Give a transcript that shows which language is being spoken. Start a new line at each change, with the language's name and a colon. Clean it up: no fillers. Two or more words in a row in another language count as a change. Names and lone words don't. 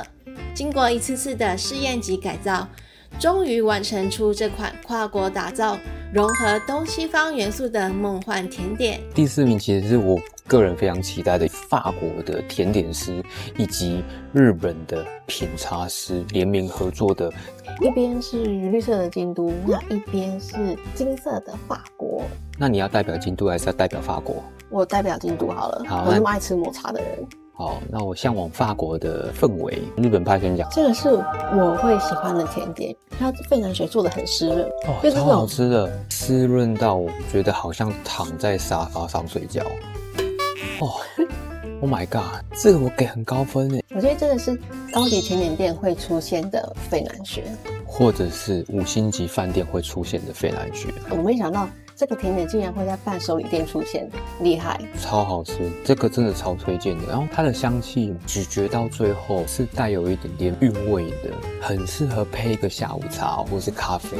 Chinese: 經過一次次的試驗及改造，終於完成出這款跨國打造、融合東西方元素的夢幻甜點。第4名其實是我個人非常期待的法國的甜點師以及日本的品茶師聯名合作的。一邊是綠色的京都，那一邊是金色的法國。那你要代表京都還是要代表法國？我代表京都好了。好，我那麼愛吃抹茶的人。好，那我向往法國的氛圍。日本派先講，這個是我會喜歡的甜點，它費南雪做的很濕潤，哦，超好吃的，濕潤到我覺得好像躺在沙發上睡覺。哦 ，
English: Oh my god，
Chinese: 這個我給很高分耶。我覺得這個是高級甜點店會出現的費南雪，或者是5星級飯店會出現的費南雪。我沒想到這個甜點竟然會在伴手禮店出現，厲害，超好吃，這個真的超推薦的。然後它的香氣咀嚼到最後是帶有一點點韻味的，很適合配一個下午茶或是咖啡。